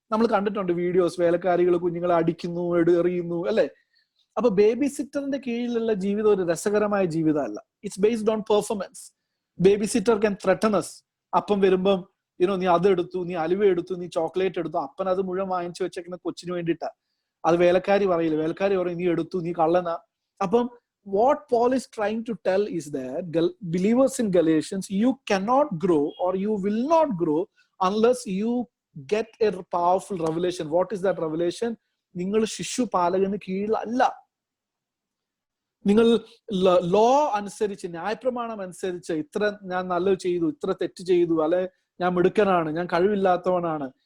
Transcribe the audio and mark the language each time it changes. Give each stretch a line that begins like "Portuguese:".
Malayalam: നമ്മൾ കണ്ടിട്ടുണ്ട് വീഡിയോസ്, വേലക്കാരികൾ കുഞ്ഞുങ്ങളെ അടിക്കുന്നു, എറിയുന്നു, അല്ലെ? അപ്പൊ ബേബി സിറ്ററിന്റെ കീഴിലുള്ള ജീവിതം ഒരു രസകരമായ ജീവിതമല്ല.
English: It's based on performance. Baby sitter can threaten us.
Malayalam: അപ്പം വരുമ്പം നീ അത് എടുത്തു, നീ അലുവ എടുത്തു, നീ ചോക്ലേറ്റ് എടുത്തു, അപ്പൻ അത് മുഴുവൻ വാങ്ങിച്ചു വെച്ചേക്കുന്ന കൊച്ചിന് വേണ്ടിയിട്ടാ. അത് വേലക്കാരി പറയില്ല. വേലക്കാരി പറയും നീ എടുത്തു, നീ കള്ളനാ.
English: അപ്പം what Paul is trying to tell is that believers in Galatians, you cannot grow or you will not grow unless you get a powerful revelation. What is that revelation?
Malayalam: നിങ്ങൾ ശിശുപാലകന് കീഴിലല്ല. നിങ്ങൾ ലോ അനുസരിച്ച്, ന്യായപ്രമാണം അനുസരിച്ച്, ഇത്ര ഞാൻ നല്ലത് ചെയ്തു, ഇത്ര തെറ്റ് ചെയ്തു, അല്ലെ ഞാൻ മിടുക്കനാണ്, ഞാൻ കഴിവില്ലാത്തവനാണ്.